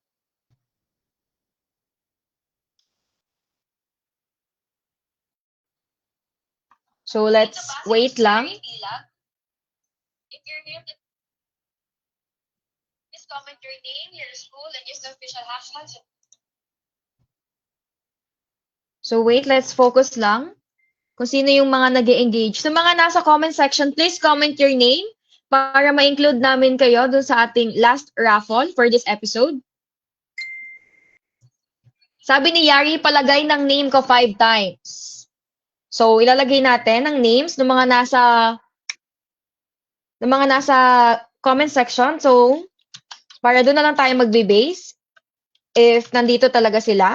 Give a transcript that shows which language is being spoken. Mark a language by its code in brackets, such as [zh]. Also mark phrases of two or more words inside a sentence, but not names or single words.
[en] So let's wait lang. If you're here, please comment your name, your school, and use the official hashtag. So wait, let's focus lang. [tl] Kung sino yung mga nag-engage. So mga nasa [en] comment section, please comment your name [tl] para ma-include namin kayo dun sa ating [en] last raffle for this episode. [tl] Sabi ni Yari, palagay ng name ko 5 times. So ilalagay natin ang names ng mga nasa [en] comment section. [tl] So para doon na lang tayo magbe-base if nandito talaga sila.